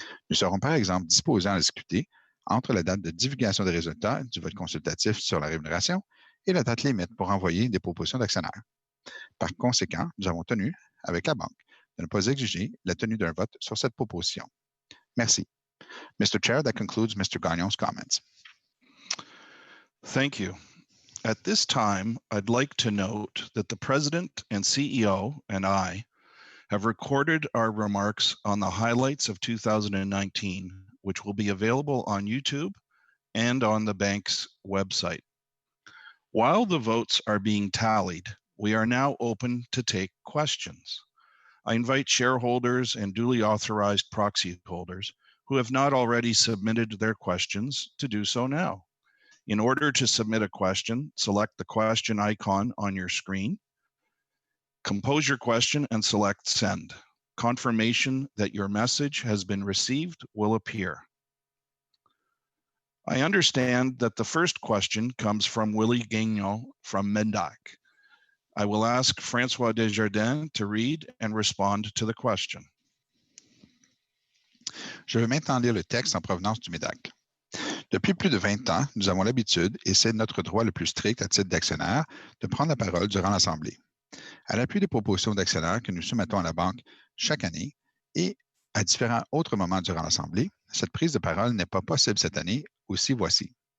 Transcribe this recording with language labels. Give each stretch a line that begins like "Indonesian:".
French: Nous serons par exemple disposés à en discuter entre la date de divulgation des résultats du vote consultatif sur la rémunération et la date limite pour envoyer des propositions d'actionnaires. Par conséquent, nous avons tenu, avec la banque, de ne pas exiger la tenue d'un vote sur cette proposition. Merci. Mr.
English: Chair, that concludes Mr. Gagnon's comments. Thank you. At this time, I'd like to note that the President and CEO and I have recorded our remarks on the highlights of 2019, which will be available on YouTube and on the bank's website. While the votes are being tallied, we are now open to take questions. I invite shareholders and duly authorized proxy holders who have not already submitted their questions to do so now. In order to submit a question, select the question icon on your screen. Compose your question and select send. Confirmation that your message has been received will appear. I understand that the first question comes from Willie Gagnon from Mendac. I will ask François Desjardins to read and respond to the question.
French: Je vais maintenant lire le texte en provenance du MEDAC. Depuis plus de 20 ans, nous avons l'habitude, et c'est notre droit le plus strict à titre d'actionnaire, de prendre la parole durant l'Assemblée. À l'appui des propositions d'actionnaires que nous soumettons à la Banque chaque année et à différents autres moments durant l'Assemblée, cette prise de parole n'est pas possible cette année, aussi voici.